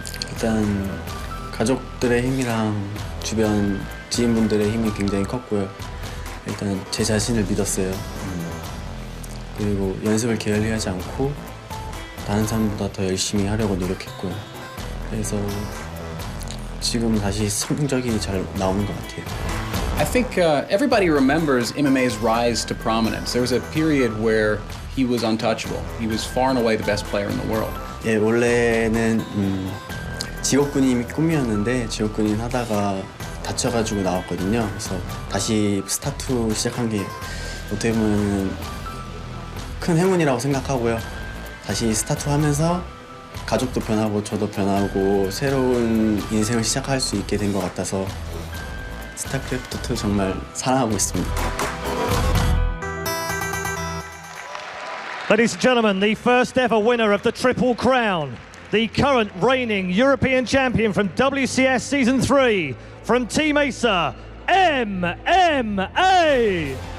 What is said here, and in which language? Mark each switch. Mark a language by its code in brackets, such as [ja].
[ko] 일단 가족들의 힘이랑 주변 지인분들의 힘이 굉장히 컸고요. 일단 제 자신을 믿었어요. 그리고 연습을 게을리 하지 않고 다른 사람보다 더 열심히 하려고 노력했고요. 그래서 지금 다시 성적이 잘 나오는 것 같아요. [en] I think everybody remembers MMA's rise to prominence. There was a period where he was untouchable. He was far and away the best player in the world. [ko] 예, 원래는 직업군인이 꿈이었는데 직업군인 하다가 다쳐가지고 나왔거든요. 그래서 다시 스타트 시작한 게 어떻게 보면 큰 행운이라고 생각하고요. 다시 스타트 하면서 가족도 변하고 저도 변하고 새로운 인생을 시작할 수 있게 된 것 같아서 스타크래프트 2 정말 사랑하고 있습니다. [en] Ladies and gentlemen, the first ever winner of the Triple Crown, the current reigning European champion from WCS Season 3, from Team Acer, MMA!